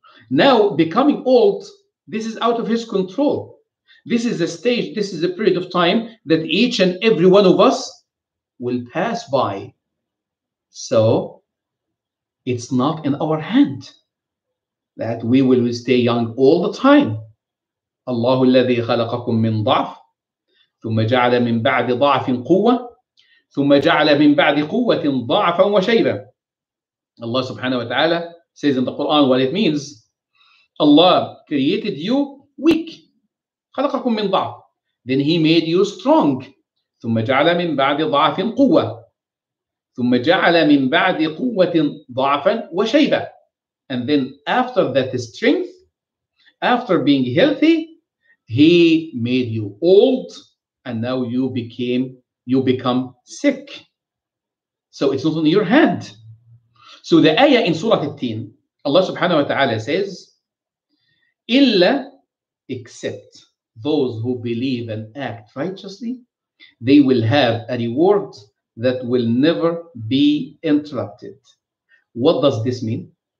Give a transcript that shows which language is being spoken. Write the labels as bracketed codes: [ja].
[en] Now, becoming old, this is out of his control. This is a stage, this is a period of time that each and every one of us will pass by. So, it's not in our hand that we will stay young all the time. [ar] الله الذي خلقكم من ضعف ثم جعل من بعد ضعف قوة ثم جعل من بعد قوة ضعفا وشيبا. [en] Allah subhanahu wa ta'ala says in the Quran what it means. Allah created you weak. [ar] خلقكم من ضعف. [en] Then he made you strong. [ar] ثم جعل من بعد ضعف قوة. ثم جعل من بعد قوة ضعفا وشيبة. [en] And then after that strength, after being healthy, he made you old, and now you become sick. So it's not in your hand. So the ayah in Surah At-Tin, Allah subhanahu wa ta'ala says, إِلَّا, except those who believe and act righteously, they will have a reward that will never be interrupted. What does this mean?